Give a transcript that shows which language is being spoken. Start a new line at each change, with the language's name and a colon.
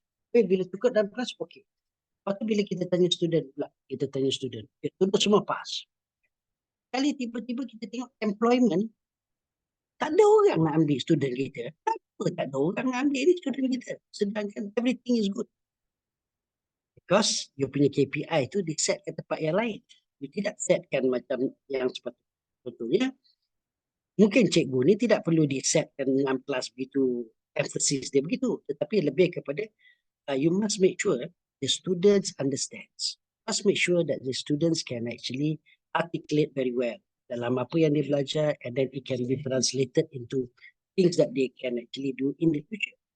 Malay: Okay, bila cukup dalam kelas, okay. Lepas tu bila kita tanya student pula, student semua pass. Kali tiba-tiba kita tengok employment, tak ada orang nak ambil student kita. Kenapa tak ada orang nak ambil ni student kita? Sedangkan
English: everything is good.
Malay: Because you punya KPI tu di set ke tempat yang lain. You tidak setkan macam yang sepatutnya. Contohnya, mungkin cikgu ni tidak perlu di setkan 6 kelas begitu, emphasis dia begitu. Tetapi lebih kepada,
English: you must make sure the students understands. Must make sure that the students can actually articulate very well
Malay: dalam apa yang dia belajar,
English: and then it can be translated into things that they can actually do in the future.